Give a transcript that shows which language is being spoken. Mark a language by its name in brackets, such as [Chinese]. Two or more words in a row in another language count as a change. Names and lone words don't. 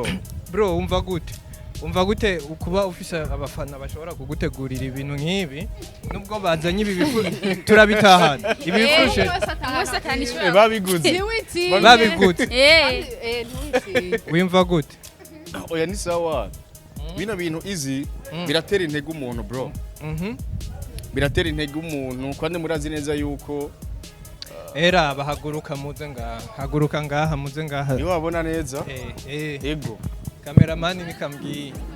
[Rundi] Bro, umva gute ukuba ufise abafana bashobora kugutegurira ibintu nk'ibi nubwo bazanye ibi turabitahana. Ibi bifurushe. Babiguze. Babiguze. Ntuzi. Wimva gute? Oya ni sawa. Bino bintu izi biratera intege umuntu bro. Biratera intege umuntu kandi murazi neza yuko era bahaguruka muze ngaha haguruka ngaha muze ngaha niwe wabona neza ego cameraman nikambwiye